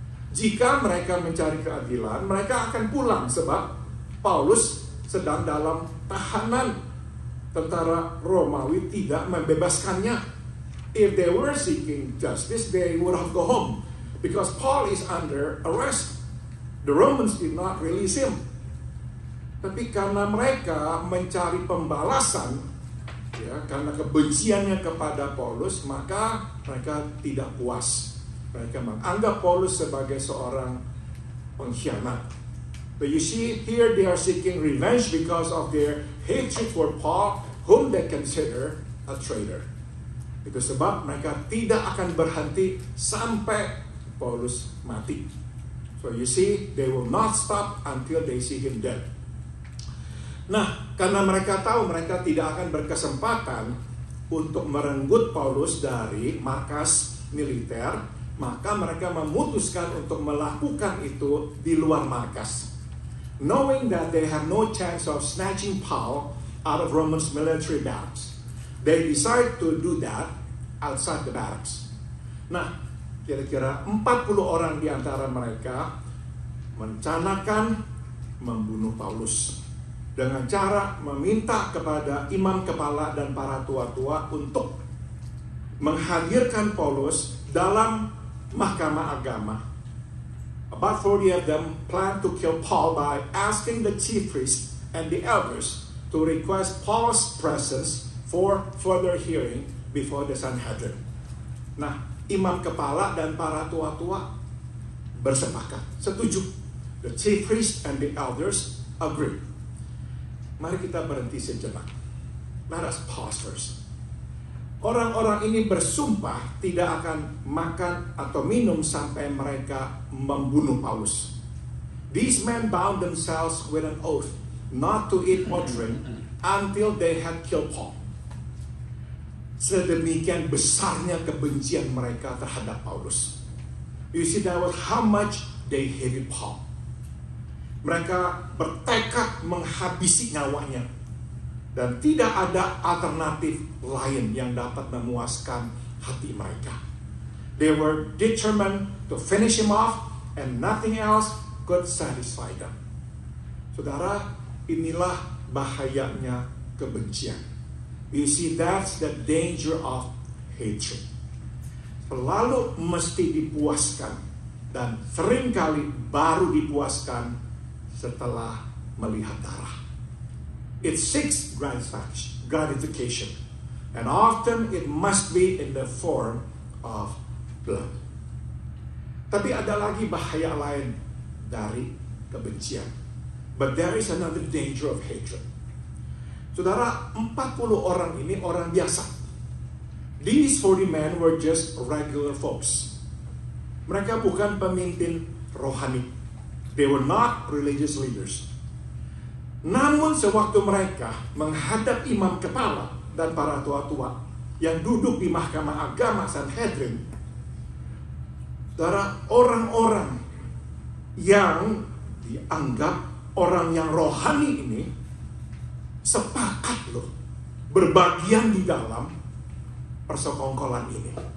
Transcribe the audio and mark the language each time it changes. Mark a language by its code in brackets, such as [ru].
[id] Jika mereka mencari keadilan, mereka akan pulang sebab Paulus sedang dalam tahanan. Tentara Romawi tidak membebaskannya. [en] If they were seeking justice, they would have go home because Paul is under arrest. The Romans did not release him. [id] Tapi karena mereka mencari pembalasan, ya, karena kebenciannya kepada Paulus, maka mereka tidak puas. Mereka menganggap Paulus sebagai seorang pengkhianat. [en] But you see, here they are seeking revenge because of their hatred for Paul, whom they consider a traitor. [id] Itu sebab mereka tidak akan berhenti sampai Paulus mati. [en] So you see, they will not stop until they see him dead. [id] Nah, karena mereka tahu mereka tidak akan berkesempatan untuk merenggut Paulus dari markas militer, maka mereka memutuskan untuk melakukan itu di luar markas. [en] Knowing that they have no chance of snatching Paul out of Romans military barracks, they decide to do that outside the barracks. [id] Nah, kira-kira 40 orang di antara mereka merencanakan membunuh Paulus dengan cara meminta kepada imam kepala dan para tua-tua untuk menghadirkan Paulus dalam mahkamah agama. [en] About 40 of them plan to kill Paul by asking the chief priest and the elders to request Paul's presence for further hearing before the Sanhedrin. [id] Nah, imam kepala dan para tua-tua bersepakat, setuju. [en] The chief priest and the elders agree. [id] Mari kita berhenti sejenak. [en] Let us pause first. [id] Orang-orang ini bersumpah tidak akan makan atau minum sampai mereka membunuh Paulus. [en] These men bound themselves with an oath not to eat or drink until they had killed Paul. [id] Sedemikian besarnya kebencian mereka terhadap Paulus. [en] You see, that was how much they hated Paul. [id] Mereka bertekad menghabisi nyawanya. Dan tidak ada alternatif lain yang dapat memuaskan hati mereka. [en] They were determined to finish him off, and nothing else could satisfy them. [id] Saudara, inilah bahayanya kebencian. [en] You see, that's the danger of hatred. [id] Selalu mesti dipuaskan, dan seringkali baru dipuaskan setelah melihat darah. [en] It seeks gratification, and often it must be in the form of blood. [id] Tapi ada lagi bahaya lain dari kebencian. [en] But there is another danger of hatred. [id] Saudara, 40 orang ini orang biasa. [en] These 40 men were just regular folks. [id] Mereka bukan pemimpin rohani. [en] They were not religious leaders. [id] Namun sewaktu mereka menghadap imam kepala dan para tua-tua yang duduk di mahkamah agama Sanhedrin, saudara, orang-orang yang dianggap orang yang rohani ini sepakat loh berbagian di dalam persekongkolan ini.